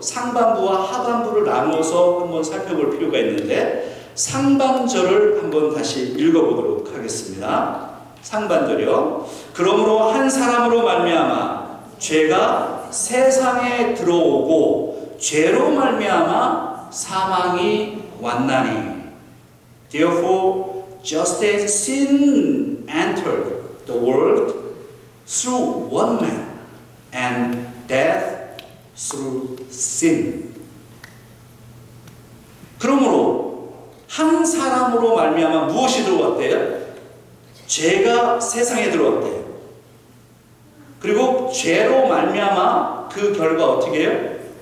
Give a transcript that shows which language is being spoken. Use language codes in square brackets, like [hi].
[ko] 상반부와 하반부를 나누어서 한번 살펴볼 필요가 있는데 상반절을 한번 다시 읽어보도록 하겠습니다. 상반절이요. 그러므로 한 사람으로 말미암아 죄가 세상에 들어오고 죄로 말미암아 사망이 왔나니 [en] Therefore just as sin entered the world through one man and death through sin. [ko] 그러므로 한 사람으로 말미암아 무엇이 들어왔대요? 죄가 세상에 들어왔대요. 그리고 죄로 말미암아 그 결과 어떻게 해요?